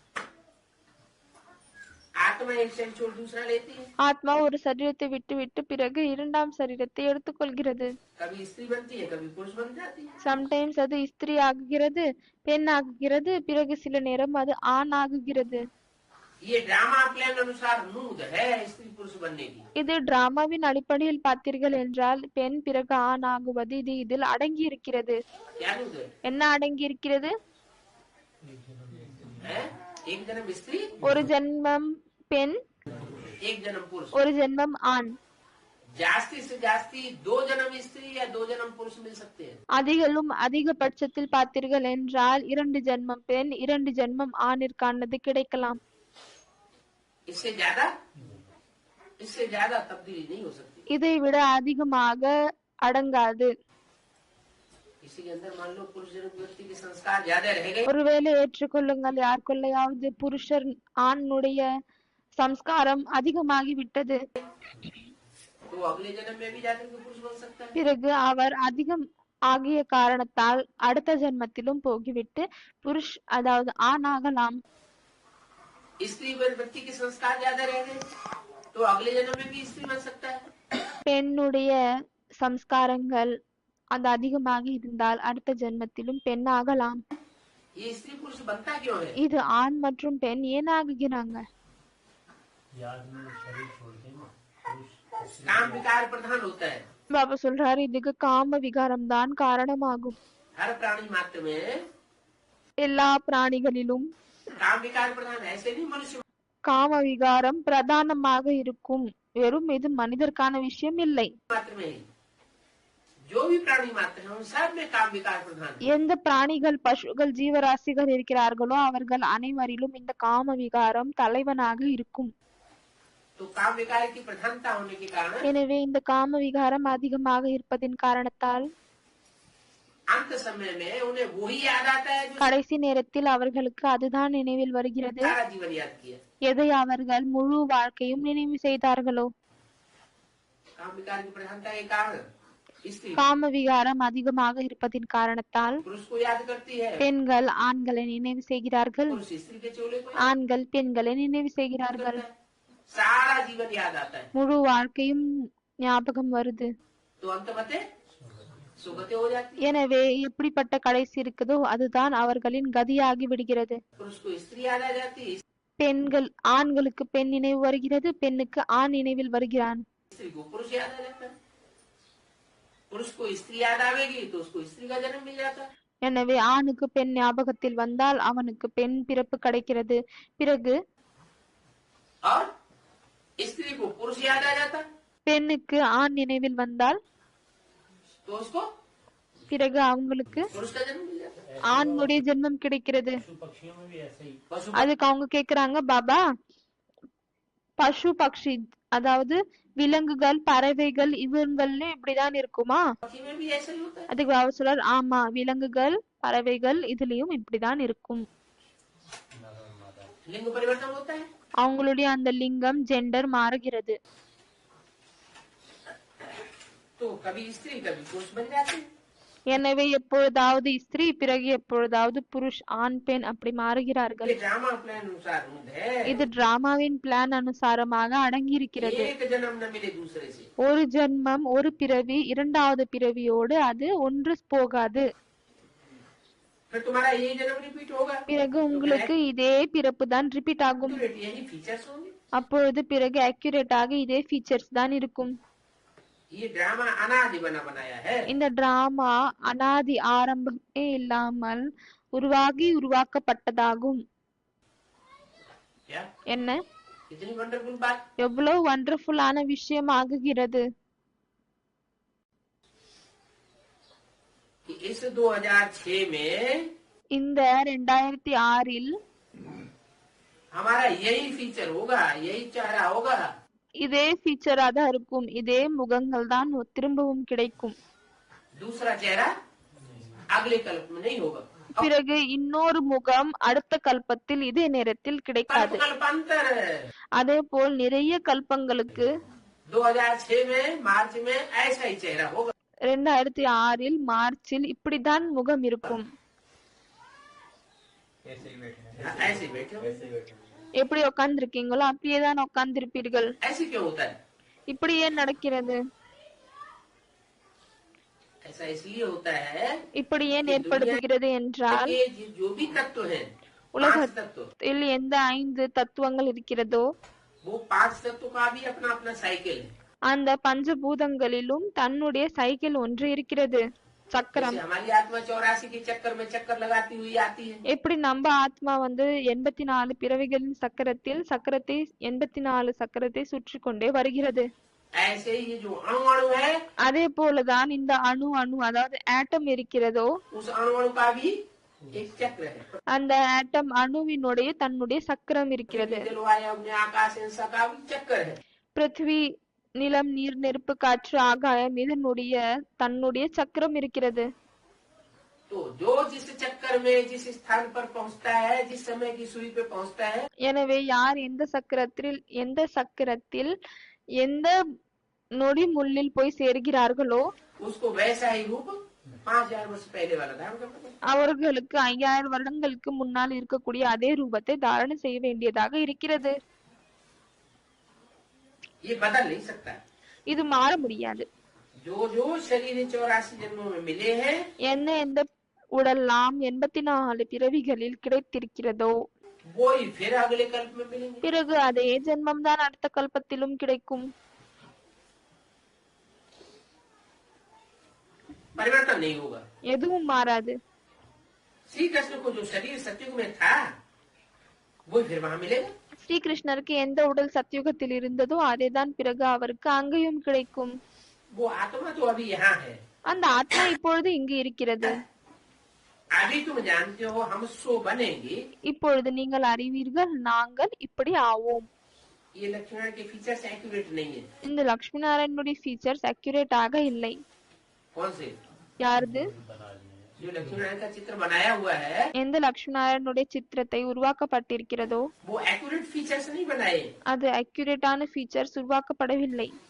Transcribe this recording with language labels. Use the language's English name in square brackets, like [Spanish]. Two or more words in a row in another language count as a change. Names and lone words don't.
[Hindi] आत्मा एक शरीर छोड़ दूसरा लेती है [Tamil] ஆத்மா ஒரு சரீரத்தை விட்டுவிட்டு பிறகு இரண்டாம் சரீரத்தை எடுத்துக்கொள்கிறது. [Hindi] कभी स्त्री बनती है कभी पुरुष बन जाती है [Tamil] சம்டைம்ஸ் அது ஸ்திரீ ஆகுகிறது, பெண் ஆகுகிறது, பிறகு சில நேரம் அது ஆண் ஆகுகிறது. [Hindi] ये [English] drama plan [Hindi] अनुसार नूद है स्त्री पुरुष बनने की [Tamil] இது டிராமாவின் அடிப்படையில் பார்த்தீர்கள் என்றால் பெண் பிறகு ஆண் ஆகுவது இது இதில் அடங்கி இருக்கிறது. [Hindi] क्या नूद है [Tamil] என்ன அடங்கி இருக்கிறது? [Hindi] हैं? एक जन्म स्त्री [Tamil] ஒரு ஜென்மம் பெண், [Hindi] एक जन्म पुरुष [Tamil] ஒரு ஜென்மம் ஆண். [Hindi] जास्ती से जास्ती 2 जन्म स्त्री या 2 जन्म पुरुष मिल सकते हैं [Tamil] அதிகளும் அதிகபட்சத்தில் பார்த்தீர்கள் என்றால் 2 ஜென்மம் பெண், 2 ஜென்மம் ஆணிற்கானது கிடைக்கலாம். [Hindi] इससे ज्यादा तब्दीली नहीं हो सकती [Tamil] இதை விட அதிகமாக அடங்காது. [Hindi] किसी के अंदर मान लो पुरुष जन्म व्यक्ति के संस्कार ज्यादा रह गए [Tamil] ஒருவேளை ஏற்றுக்கொள்ளுங்கள், யாருக்குள்ளையாவது புருஷர் ஆணுடைய சம்ஸ்காரம் அதிகமாகி விட்டது, [Hindi] तो अगले जन्म में भी जाकर के पुरुष बन सकता है [Tamil] பிறகு அவர் அதிகம் ஆகிய காரணத்தால் அடுத்த ஜென்மத்திலும் போகிவிட்டு புருஷ் அதாவது ஆண் ஆகலாம். [Hindi] स्त्री व्यक्ति के संस्कार ज्यादा रह गए तो अगले जन्म में भी स्त्री बन सकता है [Tamil] பெண்ணுடைய சம்ஸ்காரங்கள் அது அதிகமாக இருந்தால் அடுத்த ஜென்மத்திலும் பெண் ஆகலாம். [Hindi] ये स्त्री पुरुष बनता क्यों है [Tamil] இது ஆண் மற்றும் பெண் ஏன் ஆகுகிறாங்க? [Hindi] काम विकार प्रधान होता है [Tamil] பாபா சொல்றாரு, இதுக்கு காம விகாரம் தான் காரணமாகும். [Hindi] हर प्राणी मात्र में [Tamil] எல்லா பிராணிகளிலும் [Hindi] काम विकार प्रधान है ऐसे नहीं मनुष्य [Tamil] காம விகாரம் பிரதானமாக இருக்கும். வெறும் இது மனிதர்க்கான விஷயம் இல்லை. [Hindi] मात्र में ही जो भी प्राणी मात्र है उन सब में काम विकार प्रधान है [Tamil] எந்த பிராணிகள், பசுகள், ஜீவராசிகள் இருக்கிறார்களோ அவர்கள் அனைவரிலும் இந்த காம விகாரம் தலைவனாக இருக்கும். [Hindi] तो काम विकार की प्रधानता होने के कारण [Tamil] எனவே இந்த காம விகாரம் அதிகமாக இருப்பதின் காரணத்தால் [Hindi] अंत समय में उन्हें वही याद आता है जो [Tamil] கடைசி நேரத்தில் அவர்களுக்கு அதுதான் நினைவில் வருகிறது, [Hindi] सारा जीवन याद किया [Tamil] எதை அவர்கள் முழு வாழ்க்கையும் நினைவு செய்தார்களோ. [Hindi] काम विकार की प्रधानता के कारण स्त्री [Tamil] காம விகாரம் அதிகமாக இருப்பதின் காரணத்தால் [Hindi] पुरुष को याद करती है [Tamil] பெண்கள் ஆண்களை நினைவு செய்கிறார்கள், [Hindi] पुरुष स्त्री के चोले को [Tamil] ஆண்கள் பெண்களை நினைவு [Hindi] याद [Tamil] செய்கிறார்கள். [Hindi] करता है सारा जीवन याद आता है [Tamil] முழு வாழ்க்கையும் ஞாபகம் வருது. [Hindi] तो अंतमते सुगति हो जाती है [Tamil] எனவே எப்படிப்பட்ட கடைசி இருக்குதோ அதுதான் அவர்களின் கதியாகி விடுகிறது. [Hindi] पुरुष को स्त्री याद आ जाती है [Tamil] பெண்கள் ஆண்களுக்கு பெண் நினைவு வருகிறது, பெண்ணுக்கு ஆண் நினைவில் வருகிறான். [Hindi] स्त्री को पुरुष याद आ जाता है पुरुष को स्त्री याद आवेगी तो उसको स्त्री का जन्म मिल जाता है [Tamil] எனவே ஆணுக்கு பெண் ஞாபகத்தில் வந்தால் அவனுக்கு பெண் பிறப்பு கிடைக்கிறது. பிறகு [Hindi] और स्त्री को पुरुष याद आ जाता है [Tamil] பெண்ணுக்கு ஆண் நினைவில் வந்தால் [Hindi] तो उसको [Tamil] பிறகு அவங்களுக்கு [Hindi] पुरुष का जन्म मिल जाता है [Tamil] ஆணுடைய ஜென்மம் கிடைக்கிறது. [Hindi] पशु [Tamil] அதுக்கு அவங்க கேக்குறாங்க, பாபா பசு பக்ஷி அதாவது விலங்குகள், பறவைகள் இவங்கள்ல இப்படிதான் இருக்குமா? [Hindi] पक्षी में भी ऐसा ही होता है [Tamil] அதுக்கு பாபா சொல்றார், ஆமா விலங்குகள், பறவைகள் இதுலயும் இப்படிதான் இருக்கும். [Hindi] लिंग परिवर्तन होता है [Tamil] அவங்களுடைய அந்த லிங்கம் ஜெண்டர் மாறுகிறது. [Hindi] तो कभी स्त्री कभी पुरुष बन जाते हैं [Tamil] எனவே எப்பொழுதாவது ஸ்திரீ, பிறகு எப்பொழுதாவது புருஷ், ஆண் பெண் அப்படி மாறுகிறார்கள். [Hindi] ये [English] drama plan [Hindi] अनुसार है [Tamil] இது டிராமாவின் பிளான் அனுசாரமாக அடங்கி இருக்கிறது. [Hindi] एक जन्म न मिले दूसरे से [Tamil] ஒரு ஜென்மம், ஒரு பிறவி இரண்டாவது பிறவியோடு அது ஒன்று போகாது. [Hindi] फिर तुम्हारा यही जन्म रिपीट होगा [Tamil] பிறகு உங்களுக்கு இதே பிறப்பு தான் ரிப்பீட் ஆகும். [Hindi] यही फीचर्स होंगे [Tamil] அப்பொழுது பிறகு அக்யூரேட்டாக இதே ஃபீச்சர்ஸ் தான் இருக்கும். [Hindi] ये ड्रामा अनादि बना बनाया है। [Tamil] இந்த டிராமா அனாதி ஆரம்பமே இல்லாமல் உருவாக்கப்பட்டதாகும். [Hindi] क्या [Tamil] என்ன [Hindi] कितनी वंडरफुल बात। [Tamil] எவ்வளவு வண்டர்ஃபுல்லான விஷயம் ஆகுகிறது. [Hindi] कि इस 2006 में [Tamil] இந்த 2006 [Hindi] हमारा यही फीचर होगा, यही चेहरा होगा। [Tamil] இதே ஃபீச்சரா தான் இருக்கும். இதே முகங்கள் தான் திரும்பவும் கிடைக்கும். [Hindi] दूसरा चेहरा अगले कल्प में नहीं होगा। [Tamil] பிறகு இன்னொரு முகம் அடுத்த கல்பத்தில் இதே நேரத்தில் கிடைக்காது. [Hindi] कल्पांतर है। [Tamil] அதே போல் நிறைய கல்பங்களுக்கு [Hindi] 2006 में मार्च में ऐसा ही चेहरा होगा। [Tamil] 2006 மார்ச்சில் இப்படிதான் முகம் இருக்கும். [Hindi] ऐसे बैठे हो। [Tamil] எப்படி உட்கார்ந்திருக்கீங்களோ அப்படியேதான் உட்கார்ந்திருப்பீர்கள். [Hindi] ऐसे क्यों होता है? [Tamil] இப்படி ஏன் நடக்கிறது? [Hindi] ऐसा इसलिए होता है [Tamil] இப்படி ஏன் ஏற்படுகிறது என்றால் [Hindi] कि जो भी तत्व है, [Tamil] உலகத்தில் எந்த 5 தத்துவங்கள் இருக்கிறதோ [Hindi] वो 5 तत्व का भी अपना अपना साइकिल है। [Tamil] அந்த பஞ்சபூதங்களிலும் தன்னுடைய சைக்கிள் ஒன்று இருக்கிறது, சக்கரம். [Hindi] हमारी आत्मा 84 के चक्कर में चक्कर लगाती हुई आती है। [Tamil] எப்படி நம்ம ஆத்மா 84 பிறவிகளின் சக்கரத்தை 84 சக்கரத்தை சுற்றி கொண்டே வருகிறது. [Hindi] ऐसे ही ये जो अणु है, [Tamil] அதே போலதான் இந்த அணு அதாவது ஆட்டம் இருக்கிறதோ [Hindi] उस अणु का भी एक चक्र है। [Tamil] அந்த ஆட்டம் அணுவினுடைய தன்னுடைய சக்கரம் இருக்கிறது. [Hindi] जलवायु अग्नि आकाश इनका का भी चक्कर है। [Tamil] பிருத்திவி, நிலம், நீர், நெருப்பு, காற்று, ஆகாயம் இதனுடைய தன்னுடைய சக்கரம் இருக்கிறது. [Hindi] तो जो जिस चक्कर में जिस स्थान पर पहुंचता है, जिस समय की सुई पे पहुंचता है, [Tamil] எனவே யார் எந்த சக்கரத்தில் எந்த நொடி முள்ளில் போய் சேர்கிறார்களோ [Hindi] उसको वैसा ही रूप 5000 वर्ष पहले वाला धारण करना पड़ेगा। [Tamil] அவர்களுக்கு 5000 வருடங்களுக்கு முன்னால் இருக்கக்கூடிய அதே ரூபத்தை தாரணை செய்ய வேண்டியதாக இருக்கிறது. [Hindi] ये बदल नहीं सकता। [Tamil] இது மாற முடியாது. [Hindi] जो जो शरीर 84 जन्मों में मिले हैं, [Tamil] எந்த உடல்லாம் 84 பிறவிகளில் கிடைத்திருக்கிறதோ [Hindi] वो ही फिर अगले कल्प में मिलेंगे। [Tamil] பிறகு அதே ஜென்மம் தான் அடுத்த கல்பத்திலும் கிடைக்கும். [Hindi] परिवर्तन नहीं होगा। [Tamil] எதுவும் மாறாது. [Hindi] श्री कृष्ण को जो शरीर सत्युग में था, वो फिर वहाँ मिलेगा। [Tamil] ஸ்ரீகிருஷ்ணருக்கு எந்த உடல் சத்யுகத்தில் இருந்ததோ அதேதான் பிறகு அவருக்கு அங்கேயும் கிடைக்கும். [Hindi] वो आत्मा तो अभी यहाँ है। [Tamil] அந்த ஆத்மா இப்பொழுது இங்கு இருக்கிறது. [Hindi] अभी तुम जानते हो हम सो बनेंगे। [Tamil] இப்பொழுது நீங்கள் அறிவீர்கள் நாங்கள் இப்படி ஆவோம். [Hindi] ये लक्ष्मण के [English] features accurate [Hindi] नहीं है। [Tamil] இந்த லட்சுமி நாராயணனுடைய [English] features accurate [Tamil] ஆக இல்லை. [Hindi] कौन से? [Tamil] யாருது? [Hindi] जो लक्ष्मी नारायण का चित्र बनाया हुआ है, [Tamil] எந்த லட்சுமி நாராயணனுடைய சித்திரத்தை உருவாக்கப்பட்டிருக்கிறதோ [Hindi] वो [English] accurate features [Hindi] नहीं बनाए। [Tamil] அது அக்யூரேட்டான ஃபீச்சர்ஸ் உருவாக்கப்படவில்லை.